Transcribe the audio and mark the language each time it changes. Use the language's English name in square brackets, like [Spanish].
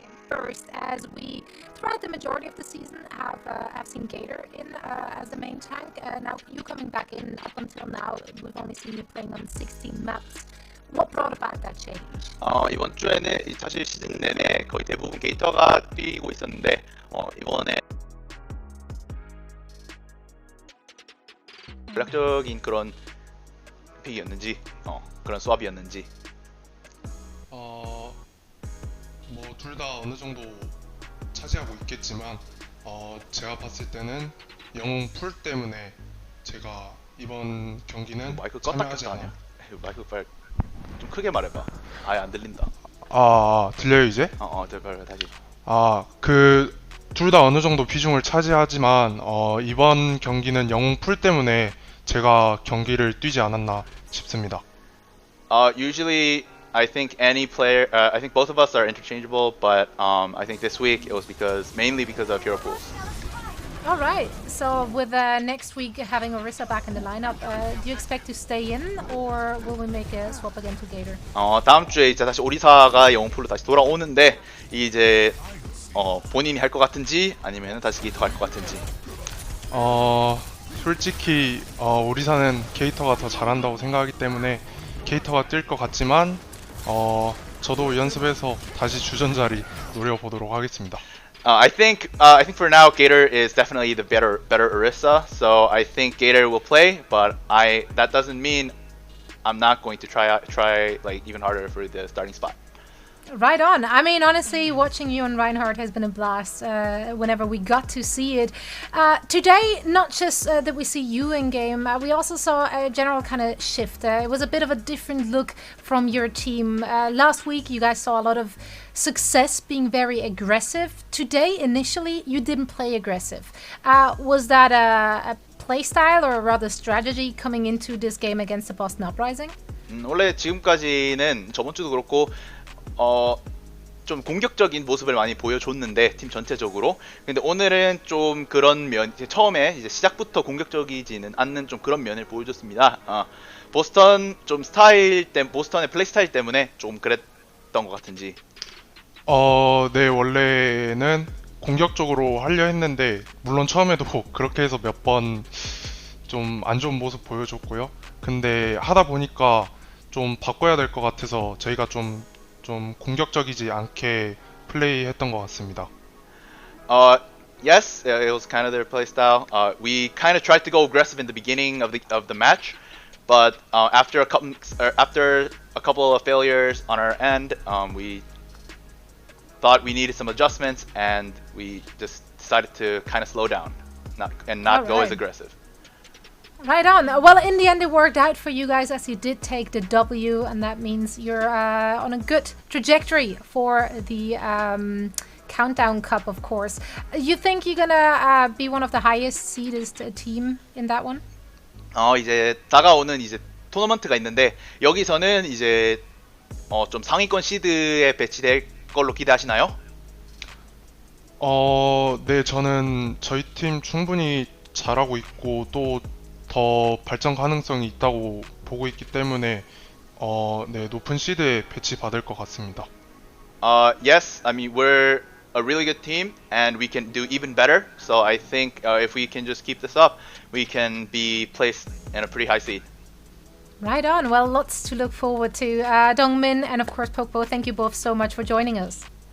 [English] First, as we throughout the majority of the season have seen Gator in as the main tank. Now you coming back in up until now, we've only seen you playing on 16 maps. What brought about that change? [Korean] 이번 주에는 사실 시즌 내내 거의 대부분 게이터가 뛰고 있었는데 이번에 전략적인 그런 픽이었는지 그런 수합이었는지. 뭐 둘 다 어느 정도 차지하고 있겠지만 제가 봤을 때는 영웅 풀 때문에 제가 이번 경기는 마이크 참여하지 껐다 켰다 않아. 아니야? 마이크 빨리 좀 크게 말해봐. 아예 안 들린다. 들려요 이제? 빨리 다시. 그 둘 다 어느 정도 비중을 차지하지만 이번 경기는 영웅 풀 때문에 제가 경기를 뛰지 않았나 싶습니다. [English] Usually I think any player, I think both of us are interchangeable, but I think this week it was mainly because of hero pools. All right. So with next week having Orisa back in the lineup, do you expect to stay in, or will we make a swap again to Gator? [Korean] 다음 주에 이제 다시 오리사가 영웅 풀로 다시 돌아오는데 이제 본인이 할 것 같은지 아니면 다시 게이터 할 것 같은지. 솔직히 오리사는 게이터가 더 잘한다고 생각하기 때문에 게이터가 뛸 것 같지만 저도 연습해서 다시 주전 자리 노려보도록 하겠습니다. [English] I think for now Gator is definitely the better Orisa, so I think Gator will play, but that doesn't mean I'm not going to try like even harder for the starting spot. Right on. I mean, honestly, watching you and Reinhardt has been a blast whenever we got to see it. Today, not just that we see you in game, we also saw a general kind of shift. It was a bit of a different look from your team. Last week, you guys saw a lot of success being very aggressive. Today, initially, you didn't play aggressive. Was that a play style or rather strategy coming into this game against the Boston Uprising? [Korean] 원래 지금까지는 저번 주도 그렇고 좀 공격적인 모습을 많이 보여줬는데 팀 전체적으로. 근데 오늘은 좀 그런 면, 처음에 이제 시작부터 공격적이지는 않는 좀 그런 면을 보여줬습니다. 보스턴 좀 보스턴의 플레이 스타일 때문에 좀 그랬던 것 같은지. 네, 원래는 공격적으로 하려 했는데 물론 처음에도 그렇게 해서 몇 번 좀 안 좋은 모습 보여줬고요. 근데 하다 보니까 좀 바꿔야 될 것 같아서 저희가 좀 공격적이지 않게 플레이했던 것 같습니다. [English] Yes, it was kind of their play style. We kind of tried to go aggressive in the beginning of the match, but after a couple of failures on our end, we thought we needed some adjustments, and we just decided to kind of slow down, not go as aggressive. Right on. Well, in the end, it worked out for you guys as you did take the W, and that means you're on a good trajectory for the Countdown Cup, of course. You think you're gonna be one of the highest seeded team in that one? [Korean] 이제 다가오는 이제 토너먼트가 있는데 여기서는 이제 좀 상위권 시드에 배치될 걸로 기대하시나요? 네, 저는 저희 팀 충분히 잘하고 있고 또 더 발전 가능성이 있다고 보고 있기 때문에 네, 높은 시드에 배치 받을 것 같습니다. [English] Yes, I mean we're a really good team and we can do even better. So I think if we can just keep this up, we can be placed in a pretty high seed. Right on. Well, lots to look forward to. Dongmin and of course Pokpo, thank you both so much for joining us.